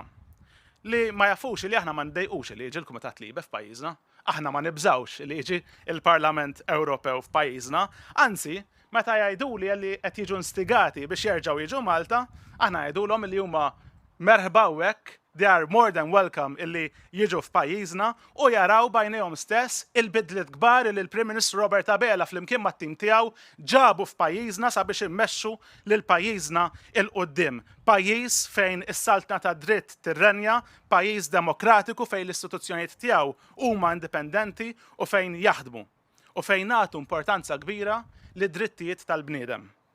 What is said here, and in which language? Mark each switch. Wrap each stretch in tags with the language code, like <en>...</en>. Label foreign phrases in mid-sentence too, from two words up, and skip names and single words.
<mt>Li ma jafux li aħna ma ndejqux li jiġi l-Kumitat Libe f'pajjiżna, aħna ma nibżawx li jiġi il-Parlament Ewropew f'pajjiżna, anzi meta jgħiduli li qed jiġu instigati biex jerġgħu jiġu Malta, aħna jgħidulhom li huma merħba hekk,</mt> <en>they are more than welcome</en> <mt>illi jiġu f'pajjiżna u jaraw bajnejhom stess il-bidliet kbar li l-Prim Ministru Robert Abela flimkien mat-tim tiegħu ġabu f'pajjiżna sabiex immexxu lil pajjiżna il-qudiem. Pajjiż fejn is-saltna ta' dritt tirrenja, pajjiż demokratiku fejn l-istituzzjonijiet tiegħu huma indipendenti u fejn jaħdmu u fejn nagħtu importanza kbira lid-drittijiet tal-bniedem.</mt>